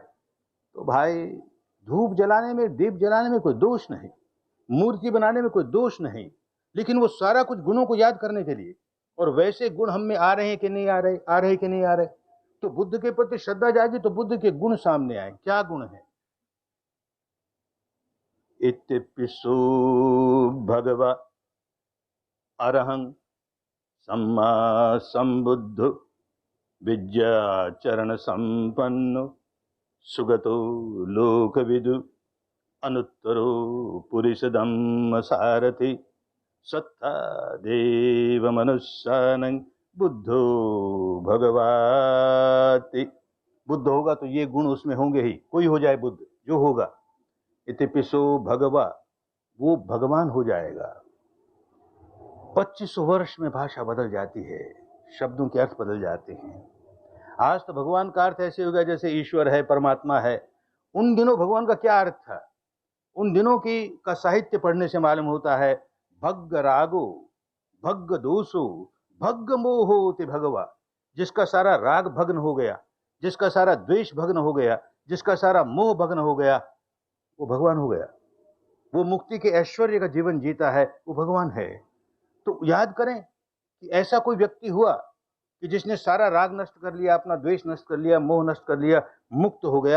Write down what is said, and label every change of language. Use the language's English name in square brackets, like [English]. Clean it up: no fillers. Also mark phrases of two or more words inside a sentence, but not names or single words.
[Hindi] तो भाई, धूप जलाने में, दीप जलाने में कोई दोष नहीं, मूर्ति बनाने में कोई दोष नहीं, लेकिन वो सारा कुछ गुणों को याद करने के लिए। और वैसे गुण हम में आ रहे हैं कि नहीं आ रहे, आ रहे कि नहीं आ रहे। तो बुद्ध के प्रति श्रद्धा जागी तो बुद्ध के गुण सामने आए। क्या गुण है? [Pali] इतिपिसु भगवा अरहं सम्मा संबुद्ध विद्याचरण संपन्नो सुगतो लोकविदु अनुत्तरो पुरुषधम्म सारथि सत्ता देव मनुष्यानं बुद्धो भगवाति। [Hindi] बुद्ध होगा तो ये गुण उसमें होंगे ही, कोई हो जाए बुद्ध, जो होगा। [Pali] इतिपिसो भगवा, [Hindi] वो भगवान हो जाएगा। 25 वर्ष में भाषा बदल जाती है, शब्दों के अर्थ बदल जाते हैं। आज तो भगवान का अर्थ ऐसे हो गया जैसे ईश्वर है, परमात्मा है। उन दिनों भगवान का क्या अर्थ था? उन दिनों की का साहित्य पढ़ने से मालूम होता है, [Pali] भग्ग रागो भग्ग दोषो भग्ग मोहो ते भगवा। [Hindi] जिसका सारा राग भग्न हो गया, जिसका सारा द्वेष भग्न हो गया, जिसका सारा मोह भग्न हो गया, वो भगवान हो गया। वो मुक्ति के ऐश्वर्य का जीवन जीता है, वो भगवान है। तो याद करें कि ऐसा कोई व्यक्ति हुआ कि जिसने सारा राग नष्ट कर लिया, अपना द्वेष नष्ट कर लिया, मोह नष्ट कर लिया, मुक्त हो गया।